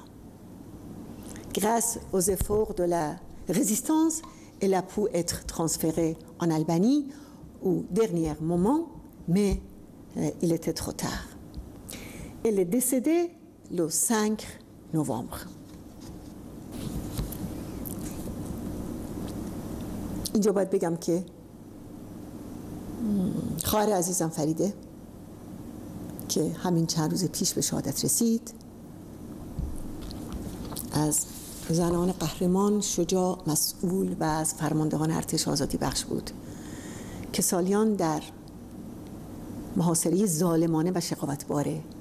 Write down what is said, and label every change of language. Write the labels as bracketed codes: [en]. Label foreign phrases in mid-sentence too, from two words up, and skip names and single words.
[fr] Grâce aux efforts de la résistance, elle a pu être transférée en Albanie au dernier moment, mais il était trop tard. Elle est décédée le 5 novembre. [fa] اینجا باید بگم که خواهر عزیزم فریده که همین چند روز پیش به شهادت رسید از زنان قهرمان، شجاع، مسئول و از فرماندهان ارتش آزادی بخش بود که سالیان در محاصره ظالمانه و شقاوتبار